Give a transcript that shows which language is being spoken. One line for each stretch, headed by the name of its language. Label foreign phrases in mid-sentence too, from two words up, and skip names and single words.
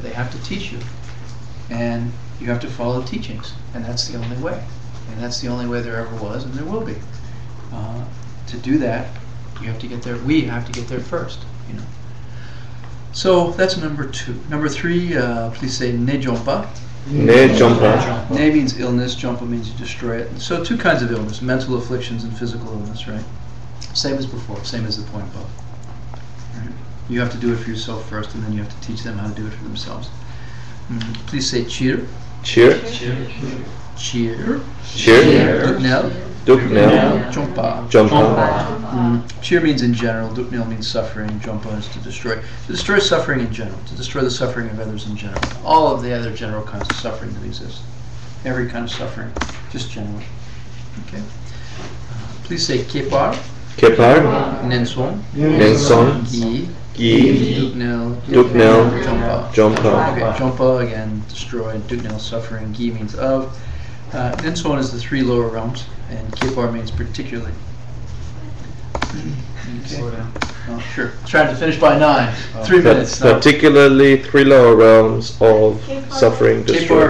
English: They have to teach you. And you have to follow the teachings. And that's the only way. And that's the only way there ever was, and there will be. To do that, you have to get there. We have to get there first, you know. So that's number 2. Number 3, please say
Tibetan: ne jompa. Ne jompa.
English: Ne means illness. Jompa means you destroy it. So 2 kinds of illness: mental afflictions and physical illness. Right? Same as before. Same as the point above. Right? You have to do it for yourself first, and then you have to teach them how to do it for themselves. Please say cheer. Cheer. Cheer. Cheer. Duknel. Duknel. Jompa. Jompa. Cheer means in general. Duknel means suffering. Jompa is to destroy. To destroy suffering in general. To destroy the suffering of others in general. All of the other general kinds of suffering that exist. Every kind of suffering, just general. Okay. Please say kepar. Kepar. Nenson. Nenson. Gi. Gi. Duknel. Duknel. Jompa. Jompa. Okay. Jompa again, destroy. Duknel, suffering. Gi means of. Nenson is the 3 lower realms, and kepar means particularly. Okay. Oh, sure. Trying to finish by 9. 3 minutes. No. Particularly 3 lower realms of suffering destroyed.